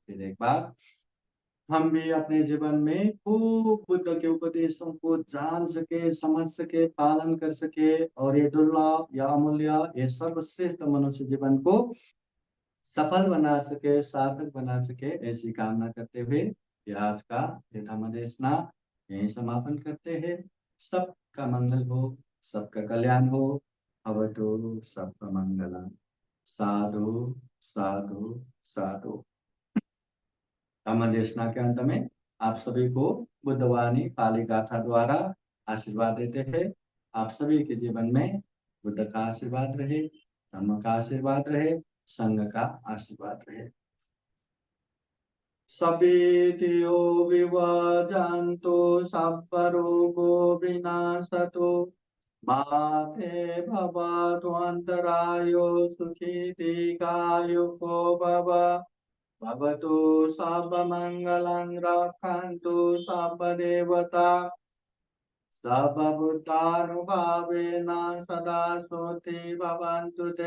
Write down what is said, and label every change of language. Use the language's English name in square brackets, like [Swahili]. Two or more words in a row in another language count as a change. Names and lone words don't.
[Hindi] फिर एक बार हम भी अपने जीवन में खूब बुद्ध के उपदेशों को जान सके, समझ सके, पालन कर सके और ये दुर्लभ या अमूल्य, ये सर्वश्रेष्ठ मनुष्य जीवन को सफल बना सके, सार्थक बना सके, ऐसी कामना करते हुए ये आज का ये धम्म देशना यही समापन करते हैं। सबका मंगल हो, सबका कल्याण हो। अवतु सबका मंगलम। साधु साधु साधु। धम्म देशना के अंत में आप सभी को बुद्धवाणी पाली गाथा द्वारा आशीर्वाद देते हैं। आप सभी के जीवन में बुद्ध का आशीर्वाद रहे, धम्म का आशीर्वाद रहे, संघ का आशीर्वाद रहे। [Pali] सभीतियो विवर्जन्तु सब्ब रोगो विनाशतु माते भवतु अन्तरायो सुखी दीर्घायुको भव। भवतु सर्वमङ्गलं रक्षन्तु सर्वदेवता सर्वभूतानुभावेन सदा सोति भवन्तु ते।